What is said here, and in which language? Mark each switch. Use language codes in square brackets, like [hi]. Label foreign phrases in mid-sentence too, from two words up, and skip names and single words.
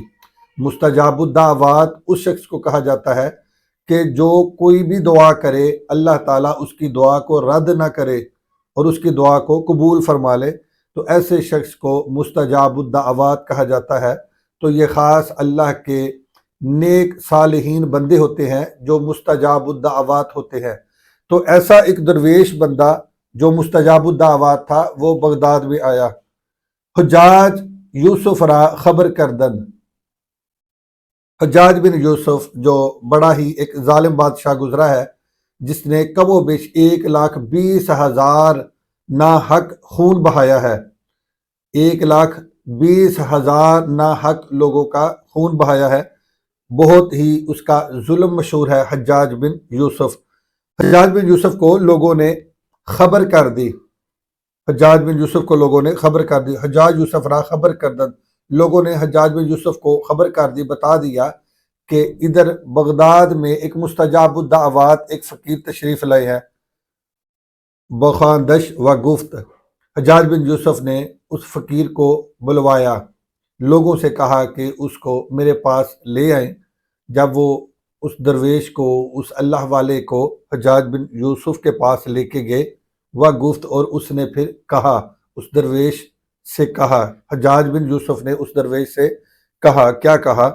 [ar] مستجاب الدعوات [ur] اس شخص کو کہا جاتا ہے کہ جو کوئی بھی دعا کرے اللہ تعالیٰ اس کی دعا کو رد نہ کرے اور اس کی دعا کو قبول فرما لے، تو ایسے شخص کو [ar] مستجاب الدعوات [ur] کہا جاتا ہے۔ تو یہ خاص اللہ کے نیک صالحین بندے ہوتے ہیں جو [ar] مستجاب الدعوات [ur] ہوتے ہیں۔ تو ایسا ایک درویش بندہ جو [ar] مستجاب الدعوات [ur] تھا وہ بغداد میں آیا۔ [fa] حجاج یوسف را خبر کردن۔ [ur] حجاج بن یوسف جو بڑا ہی ایک ظالم بادشاہ گزرا ہے، جس نے کم و بیش 1,20,000 ناحق خون بہایا ہے، 1,20,000 ناحق لوگوں کا خون بہایا ہے۔ بہت ہی اس کا ظلم مشہور ہے حجاج بن یوسف۔ حجاج بن یوسف کو لوگوں نے خبر کر دی، حجاج بن یوسف کو لوگوں نے خبر کر دی۔ [fa] حجاج یوسف را خبر کردن، [ur] لوگوں نے حجاج بن یوسف کو خبر کر دی، بتا دیا کہ ادھر بغداد میں ایک [ar] مستجاب الدعوات [ur] ایک فقیر تشریف لائے ہیں۔ [fa] بخواندش و گفت، [ur] حجاج بن یوسف نے اس فقیر کو بلوایا، لوگوں سے کہا کہ اس کو میرے پاس لے آئیں۔ جب وہ اس درویش کو، اس اللہ والے کو حجاج بن یوسف کے پاس لے کے گئے، وہ گفت، اور اس نے پھر کہا، اس درویش سے کہا، حجاج بن یوسف نے اس درویش سے کہا، کیا کہا؟